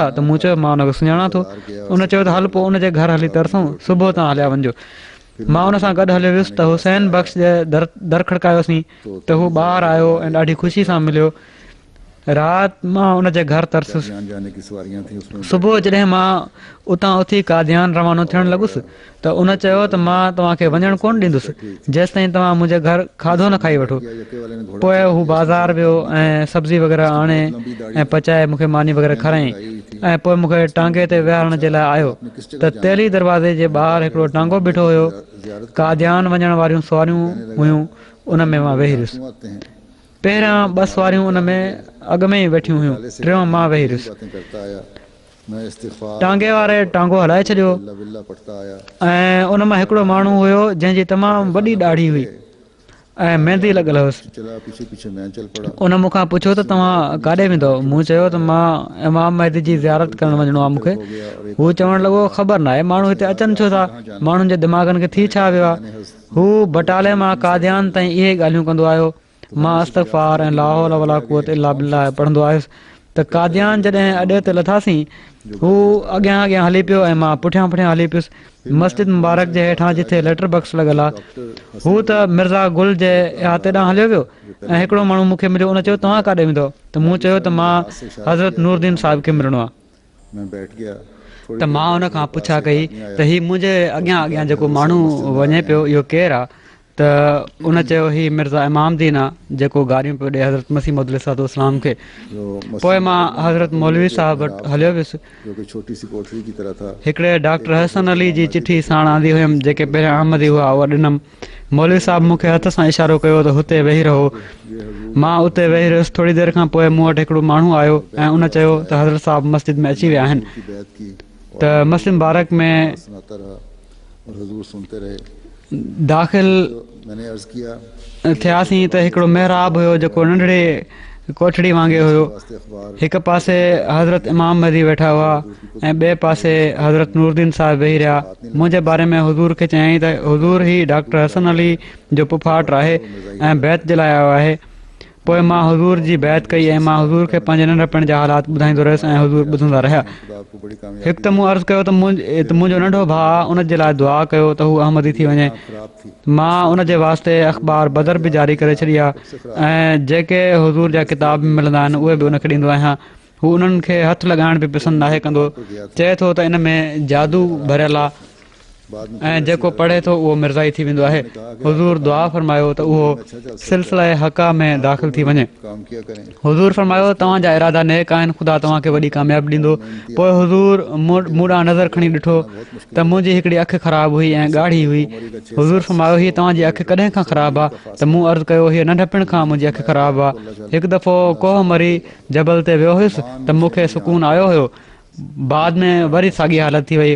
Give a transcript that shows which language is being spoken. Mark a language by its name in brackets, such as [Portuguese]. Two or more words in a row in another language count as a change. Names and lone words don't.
[Sindhi] त मूं चयो मां उनखे सुञाणां थो। उन चयो त हल पोइ उनजे घर हली तरसूं, सुबुह तव्हां हलिया वञिजो। मां उन सां गॾु हलियो वियुसि त हुसैन बख़्श जे दर खड़कायोसीं त हू ॿाहिरि आयो ऐं ॾाढी ख़ुशी सां मिलियो। राति मां उनजे घर तरसुसि। [Urdu] جان جانے کی سواریاں تھی اس میں [Sindhi] सुबुह जॾहिं मां उतां उथी कादियान रवानो थियणु लॻुसि त उन चयो त मां तव्हांखे वञणु कोन ॾींदुसि जेसि ताईं तव्हां मुंहिंजे घर खाधो न खाई वठो। [Urdu] یکے والے نے گھوڑا [Sindhi] पोइ हू बाज़ारि वियो ऐं सब्ज़ी वग़ैरह आणे ऐं पचाए मूंखे मानी वग़ैरह खाराईं ऐं पोइ मूंखे टांगे ते विहारण जे लाइ आयो त तेली दरवाज़े जे ॿाहिरि हिकिड़ो टांगो बीठो हुयो। कादियान वञण वारियूं सवारियूं हुयूं, उन में मां वेही रहियुसि। [Urdu] آتے ہیں [Sindhi] पहिरियां 2 सवारियूं उन में अॻ में ई वेठियूं हुयूं, टियों मां वेही रहियुसि। [Urdu] باتیں کرتا آیا۔ میں استغفار [Sindhi] टांगे वारे टांगो हलाए छॾियो [Urdu] اللہ بلا پڑھتا آیا. [Sindhi] ऐं उन मां हिकिड़ो माण्हू हुयो जंहिंजी तमामु वॾी ॾाढ़ी हुई ऐं मेहंदी लॻल हुअसि। [Urdu] چلا پیچھے پیچھے میں چل پڑا. [Sindhi] उन मूंखां पुछियो त तव्हां काॾे वेंदव? मूं चयो त मां इमाम महदी जी ज़ियारत करणु वञिणो आहे मूंखे। हू चवणु लॻो ख़बर नाहे माण्हू हिते अचनि छो था, माण्हुनि जे दिमाग़नि खे थी छा वियो आहे। हू बटाले मां कादियान ताईं इहे ॻाल्हियूं कंदो आयो। मां इस्तग़फ़ार ऐं [Arabic] لا حول ولا قوة إلا بالله [Sindhi] पढ़ंदो आयुसि त कादियान जॾहिं अॾे ते लथासीं हू अॻियां अॻियां हली पियो ऐं मां पुठियां पुठियां हली पियुसि। मस्जिद मुबारक जे हेठां जिथे लेटर बॉक्स लॻल आहे हू त मिर्ज़ा गुल जे इहाते ॾांहुं हलियो वियो ऐं हिकिड़ो माण्हू मूंखे मिलियो। उन चयो तव्हां काॾे वेंदव? त मूं चयो त मां हज़रत नूरदीन साहिब खे मिलणो आहे। [Urdu] میں بیٹھ گیا. [Sindhi] त मां उन खां पुछा कई त हीउ मुंहिंजे अॻियां अॻियां जेको माण्हू वञे पियो इहो केरु आहे? त उन चयो हीउ मिर्ज़ा इमाम दीन आहे जेको गाॾियूं पियो ॾे हज़रत मसीह मौद अलैहिस्सलाम खे। पोइ मां हज़रत मौलवी साहिब वटि हलियो वियुसि। [Urdu] جو کہ چھوٹی سی کوٹھری کی طرح تھا. [Sindhi] हिकिड़े डॉक्टर हसन अली जी चिठी साण आंदी हुयमि जेके पहिरियां अहमदी हुआ उहा ॾिनमि। मौलवी साहिबु मूंखे हथ सां इशारो कयो त हुते वेही रहो। मां उते वेही रहियुसि। थोरी देरि खां पोइ मूं वटि हिकिड़ो माण्हू आयो ऐं उन चयो त हज़रत साहिबु मस्जिद में अची विया आहिनि। [Urdu] کی بیعت کی [Sindhi] त मस्जिद मुबारक में [Urdu] سناتا رہا اور حضور سنتے رہے. [Sindhi] दाख़िल [Urdu] میں نے عرض کیا [Sindhi] थियासीं त हिकिड़ो महराब हुयो जेको नंढड़े कोठड़ी वांगुरु हुयो। वास्ते अख़बार हिकु पासे हज़रत इमाम महदी वेठा हुआ ऐं ॿिए पासे हज़रत नूरदीन साहिब वेही रहिया। मुंहिंजे बारे में हुज़ूर खे चयाईं त हुज़ूर ही डॉक्टर हसन अली जो पुफाट आहे ऐं बैत जे लाइ आयो आहे। पोइ मां हुज़ूर जी बैत कई ऐं मां हुज़ूर खे पंहिंजे नंढपण जा हालात ॿुधाईंदो रहियुसि ऐं हुज़ूर ॿुधंदा रहिया। [Urdu] خدا آپ کو بڑی کامیابی [Sindhi] हिकु त मूं अर्ज़ु कयो त मुंहिंजो नंढो भाउ आहे, उन जे लाइ दुआ कयो त हू अहमदी थी वञे। ख़राब थी। मां उन जे वास्ते अख़बार बदर बि जारी करे छॾी आहे ऐं जेके हुज़ूर जा किताब मिलंदा आहिनि उहे बि उनखे ॾींदो आहियां। हू उन्हनि खे हथु लॻाइण बि पसंदि नाहे कंदो। चए थो त इन में जादू भरियल आहे ऐं जेको पढ़े थो उहो मिर्ज़ाई थी वेंदो आहे। हुज़ूर दुआ फरमायो त उहो सिलसिला हक़ा में दाख़िल थी वञे। [Urdu] کام کیا کریں. [Sindhi] हुज़ूर फरमायो तव्हांजा इरादा नेक आहिनि, ख़ुदा तव्हांखे वॾी कामयाबी ॾींदो। पोइ हुज़ूर मूं ॾांहुं नज़र खणी ॾिठो त मुंहिंजी हिकिड़ी अखि ख़राबु हुई ऐं ॻाढ़ी हुई। हुज़ूर फरमायो हीअ तव्हांजी अखि कॾहिं खां ख़राबु आहे? त मूं अर्ज़ु कयो हीअ नंढपिण खां मुंहिंजी अखि ख़राबु आहे। हिकु दफ़ो कोह मरी जबल ते वियो हुयुसि त मूंखे सुकून आयो हुयो, बाद में वरी साॻी हालत थी वई।